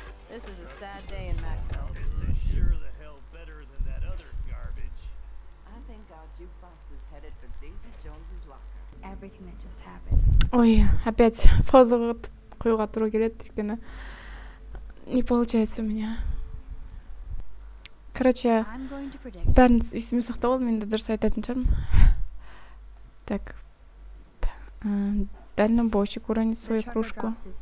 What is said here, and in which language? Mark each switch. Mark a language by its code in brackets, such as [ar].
[en] This is a sad day in Maxwell. This is sure the hell better than that other garbage. I think our jukebox is headed for Davy Jones's locker. Everything that just happened. [ru] Ой, опять пауза [kk] қоюға тура келеді, өйткені [ru] не получается у меня. [kk] Короче, бәрін есіме сақтап ал, мен де дұрыс айтатын шығармын. [ru] Так. Дальнобойщик уронит свою кружку.